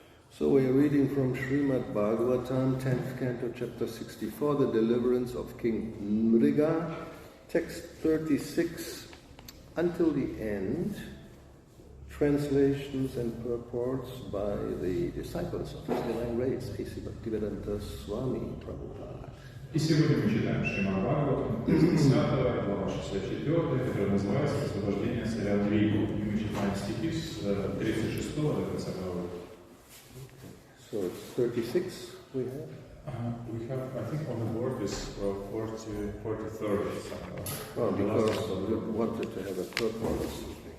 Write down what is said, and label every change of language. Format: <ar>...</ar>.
<en>So we are reading from Srimad Bhagavatam, 10th canto, chapter 64, the deliverance of King Mriga, text 36 until the end, translations and purports by the disciples of His Divine Grace, A.C. Bhaktivedanta Swami Prabhupada.</en> <ru>И сегодня мы читаем Шримад Бхагаватам, 10 глава 64, которая называется «Освобождение царя Мригу». И мы читаем стихи с 36 до конца главы.</ru> <en>So it's 36 we have? We have, I think on the board is 43rd. Well, because we wanted to have a purport or something.</en>